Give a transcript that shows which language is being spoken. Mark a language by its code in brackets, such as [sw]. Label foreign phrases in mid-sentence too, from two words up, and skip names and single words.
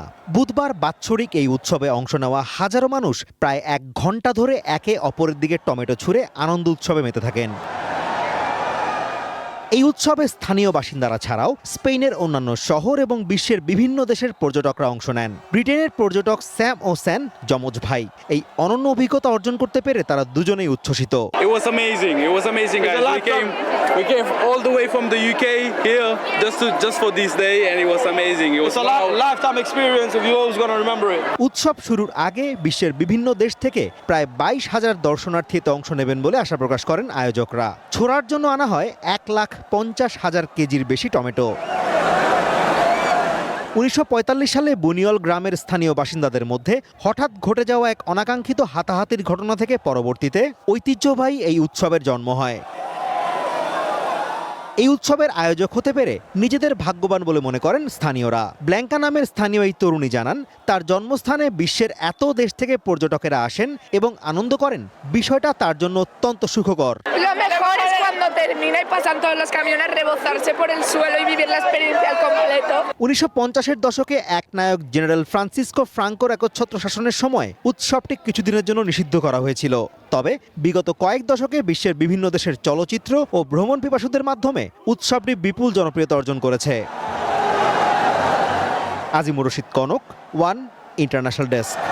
[bn] বুধবার বাৎসরিক এই উৎসবে অংশ নেওয়া হাজারো মানুষ প্রায় 1 ঘন্টা ধরে একে অপরের দিকে টমেটো ছুঁড়ে আনন্দ উৎসবে মেতে থাকেন। এই উৎসবে স্থানীয় বাসিন্দারা ছাড়াও স্পেনের অন্যান্য শহর এবং বিশ্বের বিভিন্ন দেশের পর্যটকরা অংশ নেন। ব্রিটেনের পর্যটক স্যাম ও স্যান যমজ ভাই। এই অনন্য অভিজ্ঞতা অর্জন করতে পেরে তারা দুজনেই উচ্ছ্বসিত। [en] It was amazing guys. We came all the way from the UK here just for this day and it was amazing. It was a lifetime experience and you're always going to remember it. [bn] উৎসব শুরুর আগে বিশ্বের বিভিন্ন দেশ থেকে প্রায় 22,000 দর্শনার্থী এতে অংশ নেবেন বলে আশা প্রকাশ করেন আয়োজকরা। ছোড়ার জন্য আনা হয় 1,50,000 কেজির বেশি টমেটো। 1945 সালে বুনিওল গ্রামের স্থানীয় বাসিন্দাদের মধ্যে হঠাৎ ঘটে যাওয়া এক অনাকাঙ্ক্ষিত হাতাহাতির ঘটনা থেকে পরবর্তীতে ঐতিহ্যবাহী এই উৎসবের জন্ম হয়। এই উৎসবের আয়োজক হতে পেরে নিজেদের ভাগ্যবান বলে মনে করেন স্থানীয়রা। ব্ল্যাঙ্কা নামের স্থানীয় এই তরুণী জানান, তার জন্মস্থানে বিশ্বের এত দেশ থেকে পর্যটকেরা আসেন এবং আনন্দ করেন, বিষয়টা তার জন্য অত্যন্ত সুখকর। [es] Lo mejor es cuando termina y pasan todos los camiones rebozarse por el suelo y vivir la experiencia al completo. [bn] 1950-এর দশকে এক নায়ক জেনারেল ফ্রান্সিসকো ফ্রাঙ্কোর একচ্ছত্র শাসনের সময় উৎসবটি কিছুদিনের জন্য নিষিদ্ধ করা হয়েছিল। তবে বিগত কয়েক দশকে বিশ্বের বিভিন্ন দেশের চলচ্চিত্র ও ভ্রমণ পিপাসুদের মাধ্যমে উৎসবটি বিপুল জনপ্রিয়তা অর্জন করেছে। আজিমুর রশিদ কনক, ওয়ান ইন্টারন্যাশনাল ডেস্ক।